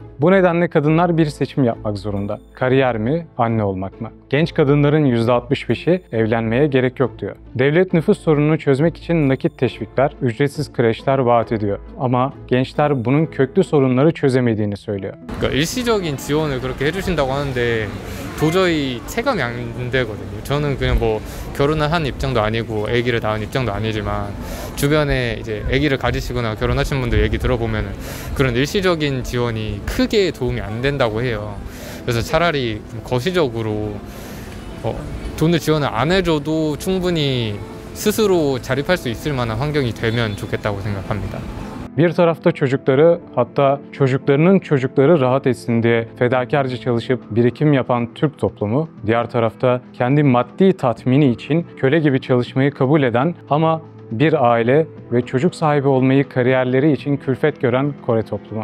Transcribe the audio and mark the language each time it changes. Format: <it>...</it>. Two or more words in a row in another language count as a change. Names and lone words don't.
<tr>Bu nedenle kadınlar bir seçim yapmak zorunda. Kariyer mi, anne olmak mı? Genç kadınların %65'i evlenmeye gerek yok diyor. Devlet nüfus sorununu çözmek için nakit teşvikler, ücretsiz kreşler vaat ediyor. Ama gençler bunun köklü sorunları çözemediğini söylüyor.</tr> <ko>일시적인 지원을 그렇게 해주신다고 하는데 도저히 체감이 안 되거든요. 저는 그냥 뭐 결혼을 한 입장도 아니고 아기를 낳은 입장도 아니지만 주변에 이제 아기를 가지시거나 결혼하신 분들 얘기 들어보면 그런 일시적인 지원이 크게 도움이 안 된다고 해요. 그래서 차라리 거시적으로 돈을 지원을 안 해줘도 충분히 스스로 자립할 수 있을 만한 환경이 되면 좋겠다고 생각합니다.</ko> <tr>Bir tarafta çocukları, hatta çocuklarının çocukları rahat etsin diye fedakarca çalışıp birikim yapan Türk toplumu, diğer tarafta kendi maddi tatmini için köle gibi çalışmayı kabul eden ama bir aile ve çocuk sahibi olmayı kariyerleri için külfet gören Kore toplumu.</tr>